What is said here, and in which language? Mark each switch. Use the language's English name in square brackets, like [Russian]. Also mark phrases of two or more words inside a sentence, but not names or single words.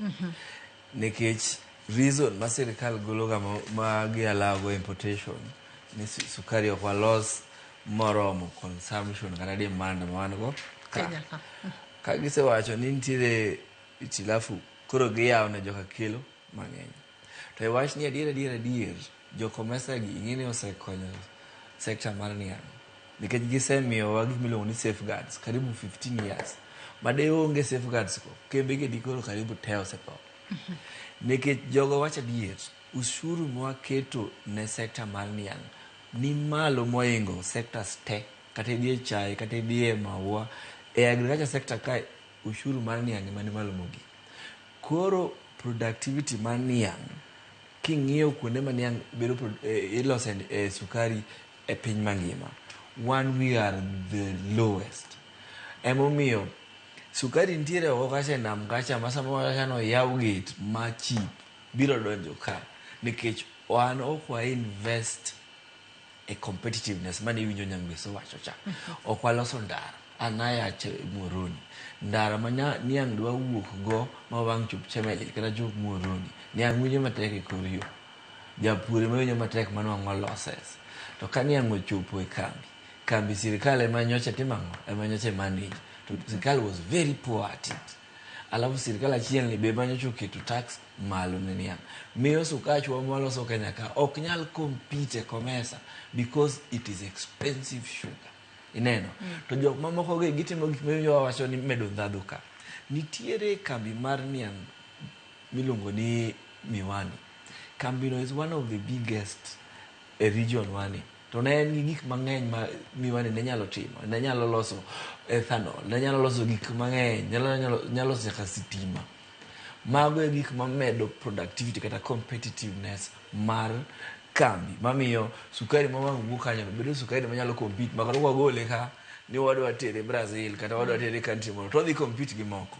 [Luo (Kenya and Tanzania)] Nikech reason ma sirikal gologa ma gialago importation ni sukari ok walos moromo consumption kata demand ma wan go ka gisewacho ni nitiere itilafu, koro giyaw ne joka kelo mang'eny. To e wach ni adier jokomesa gi ing'eni osekonyo sekta mar niang', nikech gisemiyowa gik miluongo ni safeguards karibu 15 years. Made onge safeguards ko kembe gi dikoro karibu te osetho. Nikech jogo wacho adier, ushuru mwaketo ne sekta mar niang' ni malo moingo sectors te, kata idhiye chai, kata idhiye maua. E agriculture sector ka ushuru mar niang' ema ni malo mogik. Koro productivity mar niang', king'iyo kuonde ma niang' bedo ilose sukari e piny mangima, [English] we are the lowest. [Luo (Kenya and Tanzania)] Emomiyo sukari nitiere oko kacha nam kacha ma samoro no yaw gate ma cheap biro donjo ka, nikech wan ok wa invest e competitiveness mane iwinjo Nyangweso wacho cha. Ok waloso ndara, anayache Muhoroni ndara ma niang' dwa wuok go ma wang' chup Chemelil kata chup Muhoroni, niang' winjo matek e kor yo, japur ema winjo matek manwang'o losses. To ka niang' ochopo e kambi sirikal ema nyocha timang'o, ema nyocha manage. [English] To sirikal was very poor at it. [Luo (Kenya and Tanzania)] Alafu sirikal achiel ni be manyocha oketo tax malo ne niang', miyo sukachwa mwaloso Kenya ka ok nyal compete e komesa [English] because it is expensive sugar. [Luo (Kenya and Tanzania)] Ineno. To jok mamoko ge gitimo gik miyo wawacho ni medo ndhadhu ka. Nitiere kambi mar niang' miluongo ni Miwani. [English] Kambino is one of the biggest region wani. [Luo (Kenya and Tanzania)] To ne en gi gik mang'eny ma Miwani ne nyalo timo. Ne nyalo loso ethanol, ne nyalo loso gik mang'eny, nyalo loso nyaka sitima. Mago e gik mamedo productivity kata competitiveness mar kambi, mamiyo sukari ma wang' wuok kanyo bedo sukari ma nyalo compete, makata wagole ka ni wadwa tere Brazil kata wadwa tere country moro, to odhi compete gi moko.